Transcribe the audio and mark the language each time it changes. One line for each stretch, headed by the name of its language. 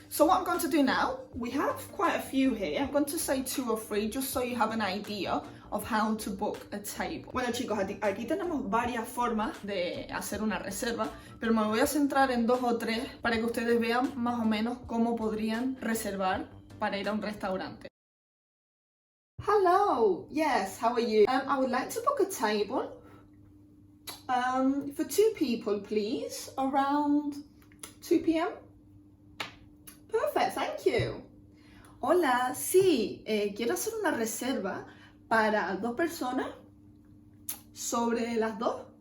English: So what I'm going to do now, we have quite a few here. I'm going to say 2 or 3 just so you have an idea of how to book a table.
Spanish: Bueno chicos, aquí tenemos varias formas de hacer una reserva, pero me voy a centrar en 2 o 3 para que ustedes vean más o menos cómo podrían reservar para ir a un restaurante.
English: Hello, yes, how are you? I would like to book a table for 2 people, please, around 2 p.m. Perfect, thank you.
Spanish: Hola, sí, quiero hacer una reserva para 2 personas sobre las 2.